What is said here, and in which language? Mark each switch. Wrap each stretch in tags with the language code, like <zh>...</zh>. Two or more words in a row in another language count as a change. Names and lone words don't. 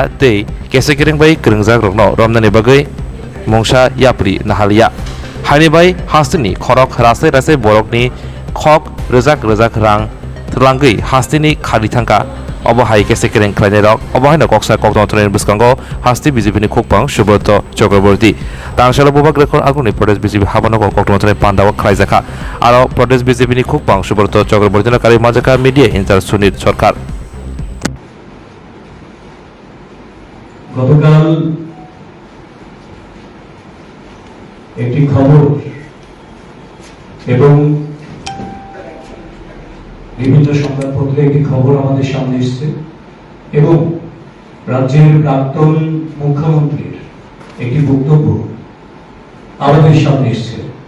<brx>तै केसेकेरें बै क्रोंजार रनो रमनानि बगै मंसा याप्रि नाहालिया हानि बै हास्तिनि खरक रासे रासे बरकनि खक रोजाक रोजाक रां थलांगै हास्तिनि खालि थांका अबहाय केसेकेरें खालायनाय रक अबहायनो कक्सा ककदनथनि बिस्कांगो हास्ति बीजेपी खुकपां सुब्रत चक्रवर्ती तांसाला बुबाक रेकर्ड आगुनि प्रदेश बीजेपी हाबानगो ककदनथनि पान्डाव खालायजाखा आरो प्रदेश बीजेपी खुकपां सुब्रत चक्रवर्ती कारि माजाका</brx> <en>media in-charge</en> <brx>सुनील सरकार</brx> <bn>গতকাল একটি খবর এবং বিভিন্ন সংবাদপত্রে একটি খবর আমাদের সামনে এসেছে এবং রাজ্যের প্রাক্তন মুখ্যমন্ত্রীর একটি বক্তব্য আমাদের সামনে এসেছে</bn>